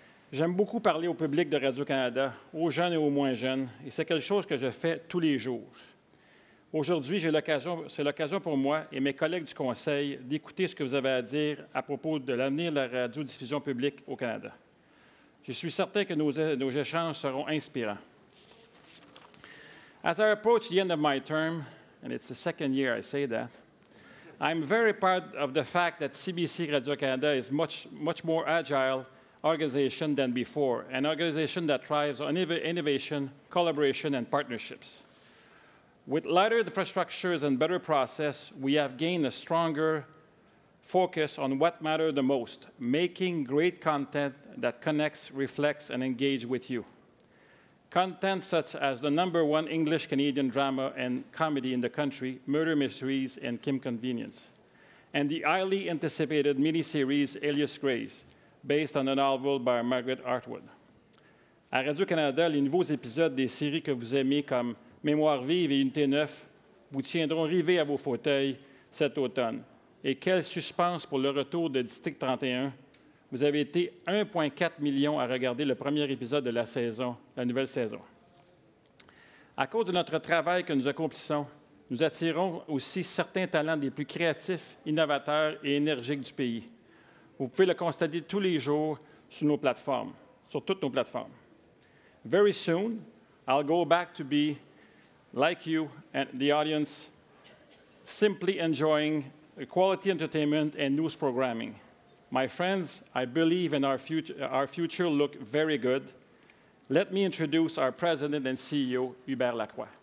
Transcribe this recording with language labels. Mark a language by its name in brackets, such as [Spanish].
[French] J'aime beaucoup parler au public de Radio-Canada, aux jeunes et aux moins jeunes, et c'est quelque chose que je fais tous les jours. Aujourd'hui, c'est l'occasion pour moi et mes collègues du Conseil d'écouter ce que vous avez à dire à propos de l'avenir de la radiodiffusion publique au Canada. Je suis certain que nos échanges seront inspirants. [English] As I approach the end of my term, and it's the second year I say that, I'm very proud of the fact that CBC Radio-Canada is much more agile organization than before, an organization that thrives on innovation, collaboration, and partnerships. With lighter infrastructures and better process, we have gained a stronger focus on what matters the most, making great content that connects, reflects, and engages with you. Content such as the #1 English-Canadian drama and comedy in the country, Murder Mysteries and Kim Convenience, and the highly anticipated miniseries Alias Grace, based on a novel by Margaret Atwood. [French] À Radio-Canada, les nouveaux épisodes des séries que vous aimez comme Mémoire vive et Unité 9 vous tiendront rivés à vos fauteuils cet automne. Et quel suspense pour le retour de District 31. Vous avez été 1,4 million à regarder le premier épisode de la nouvelle saison. À cause de notre travail que nous accomplissons, nous attirons aussi certains talents des plus créatifs, innovateurs et énergiques du pays. Vous pouvez le constater tous les jours sur nos plateformes, sur toutes nos plateformes. [English] Very soon, I'll go back to be, like you and the audience, simply enjoying quality entertainment and news programming. My friends, I believe in our future look very good. Let me introduce our President and CEO, Hubert Lacroix.